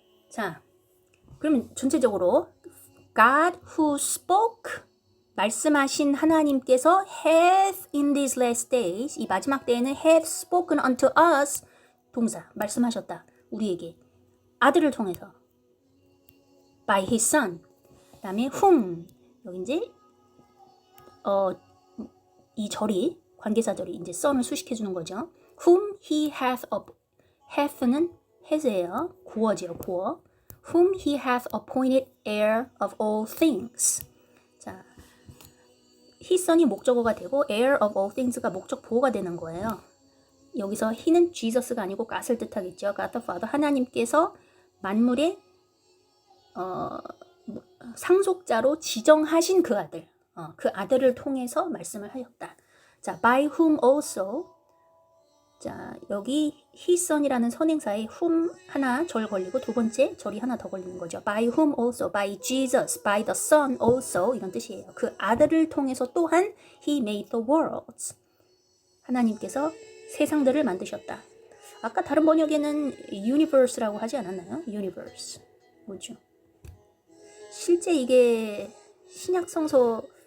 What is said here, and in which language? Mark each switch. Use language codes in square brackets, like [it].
[ko] 자 그러면 전체적으로 [en] God who spoke [ko] 말씀하신 하나님께서 [en] hath in these last days [ko] 이 마지막 때에는 [en] hath spoken unto us [ko] 동사 말씀하셨다 우리에게 아들을 통해서 [en] by his son [ko] 그 다음에 whom 여기 이제 이 절이 관계사절이 이제 son을 수식해 주는 거죠. [en] whom he hath [ko] 는 has예요. 고어지요 고어. [en] whom he hath appointed heir of all things. [ko] 자, his son이 목적어가 되고 heir of all things가 목적 보호가 되는 거예요. 여기서 he는 Jesus가 아니고 God을 뜻하겠죠. God the Father 하나님께서 만물의 상속자로 지정하신 그 아들, 그 아들을 통해서 말씀을 하셨다. [en] 자, by whom also. [ko] 자, 여기 his son이라는 선행사에 whom 하나 절 걸리고 두 번째 절이 하나 더 걸리는 거죠. [en] by whom also, by Jesus, by the son also [ko] 이런 뜻이에요. 그 아들을 통해서 또한 [en] he made the worlds. [ko] 하나님께서 세상들을 만드셨다. 아까 다른 번역에는 universe라고 하지 않았나요? [en] universe. [ko] 뭐죠? 실제 이게 신약 성서